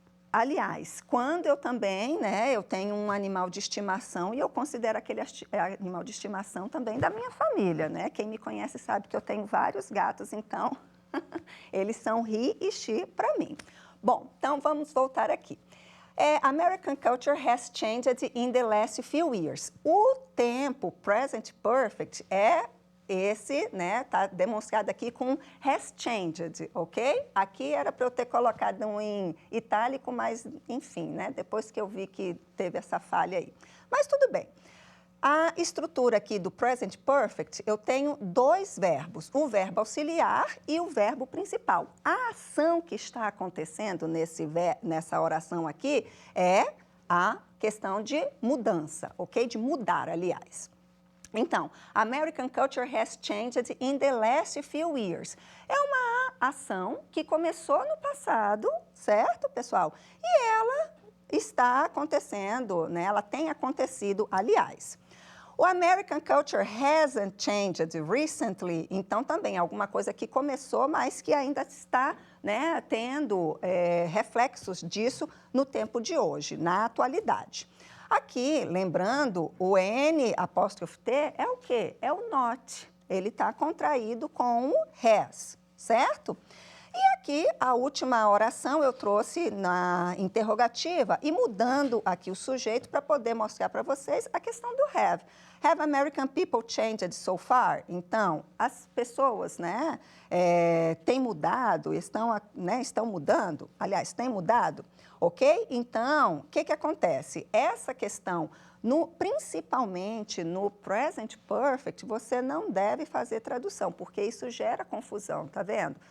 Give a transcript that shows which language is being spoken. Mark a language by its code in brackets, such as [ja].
[pt] Aliás, quando eu também, né, eu tenho um animal de estimação e eu considero aquele animal de estimação também da minha família, né? Quem me conhece sabe que eu tenho vários gatos, então eles são he e she para mim. Bom, então vamos voltar aqui. [en] American culture has changed in the last few years. [pt] O tempo present perfect é esse, né, tá demonstrado aqui com has changed, ok? Aqui era para eu ter colocado um em itálico, mas enfim, né, depois que eu vi que teve essa falha aí. Mas tudo bem. A estrutura aqui do present perfect, eu tenho dois verbos, o verbo auxiliar e o verbo principal. A ação que está acontecendo nessa oração aqui é a questão de mudança, ok? De mudar, aliás. [en] Então, American culture has changed in the last few years. [pt] É uma ação que começou no passado, certo, pessoal? E ela está acontecendo, né? Ela tem acontecido, aliás. O [en] American culture hasn't changed recently, [pt] então também alguma coisa que começou, mas que ainda está, né, tendo reflexos disso no tempo de hoje, na atualidade. Aqui, lembrando, o N apóstrofe T é o quê? É o not. Ele está contraído com o has, certo? E aqui, a última oração eu trouxe na interrogativa e mudando aqui o sujeito para poder mostrar para vocês a questão do have. [en] Have American people changed so far? [pt] Então, as pessoas, né, têm mudado, estão mudando, aliás, têm mudado, ok? Então, o que acontece? Essa questão, principalmente no present perfect, você não deve fazer tradução, porque isso gera confusão, tá vendo?